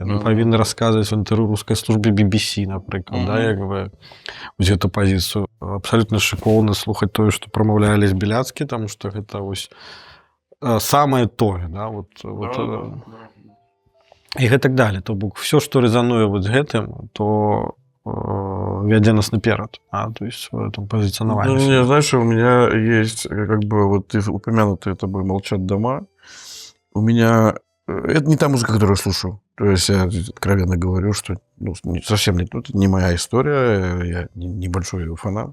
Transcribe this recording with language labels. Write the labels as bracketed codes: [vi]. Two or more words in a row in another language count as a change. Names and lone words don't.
[be] Яны павінны расказваць в інтэрв'ю рускай службе BBC, напрыклад, да, вось гэту пазіцыю. Абсалютна шыкоўна слухаць тое, што прамаўляе Алесь Беляцкі, таму што гэта вось самае тое, да, і гэтак далее. То бок всё, што рэзануе з гэтым, то вядзе нас наперад, [ru] то есть в этом позиционовании. Знаешь, у меня есть, ты упомянутые тобой «Молчат дома». У меня... Это не та музыка, которую я слушаю. То есть я откровенно говорю, что совсем не моя история, я небольшой фанат.